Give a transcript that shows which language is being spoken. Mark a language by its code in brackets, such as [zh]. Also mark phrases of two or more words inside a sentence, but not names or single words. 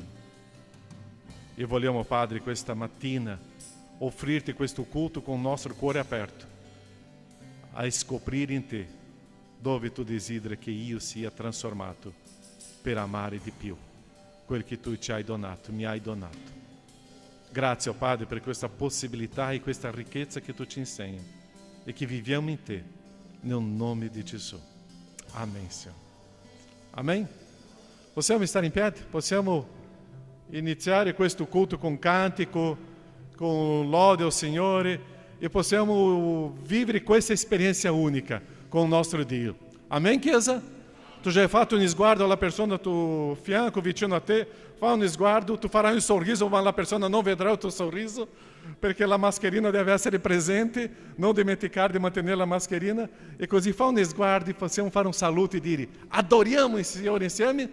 [it] E vogliamo, Padre, questa mattina offrirti questo culto con il nostro cuore aperto, a scoprire in te dove tu desideri che io sia trasformato per amare di più quel che tu ci hai donato, mi hai donato. Grazie, oh Padre, per questa possibilità e questa ricchezza che tu ci insegni e che viviamo in te, nel nome di Gesù. [pt] Amém, Senhor. Amém? [it] Possiamo stare in piedi? Possiamo iniziare questo culto con cantico, con lode ao Signore e possiamo vivere questa esperienza unica con il nostro Dio. Amém, Chiesa? Tu já hai fatto un sguardo alla persona a tuo fianco, vicino a te, fa un sguardo, tu farai un sorriso, ma la persona non vedrà il tuo sorriso, perché la mascherina deve essere presente, non dimenticare di mantenere la mascherina, e così fa un sguardo e possiamo fare un saluto e dire, adoriamo il Signore insieme?